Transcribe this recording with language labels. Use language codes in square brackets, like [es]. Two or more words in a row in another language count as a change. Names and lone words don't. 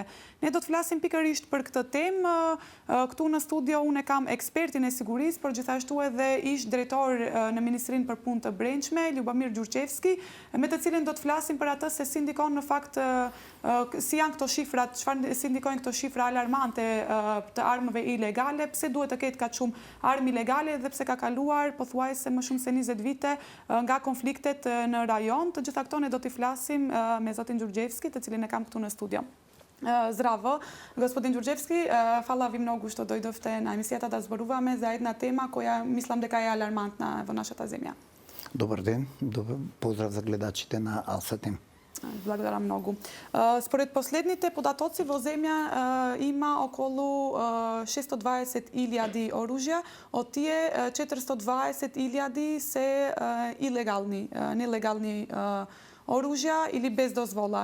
[sq] Ne do të flasim pikërisht për këtë temë. Këtu në studio unë kam ekspertin e sigurisë, por gjithashtu edhe ish drejtor në Ministrinë për Punë të Brendshme, Ljubomir Gjurçevski, me të cilin do të flasim për atë se si ndikon në fakt si janë këto shifrat, çfarë si ndikojnë këto shifra alarmante të armëve ilegale, pse duhet të ketë kaq shumë armë ilegale dhe pse ka kaluar pothuajse më shumë se 20 vite nga konfliktet në rajon. Të gjitha këto ne do t'i flasim me zotin Gjurçevski, të cilin e kam këtu në studio. [mk] Здраво, господин Ѓурчевски, фала ви многу што дојдовте на емисијата да зборуваме за една тема која мислам дека е алармантна во нашата земја. Добар ден, поздрав за гледачите на Алсатим. Благодарам многу. Според последните податоци во земја има околу 620.000 оружја, од тие 420.000 се илегални, нелегални оружја или без дозвола.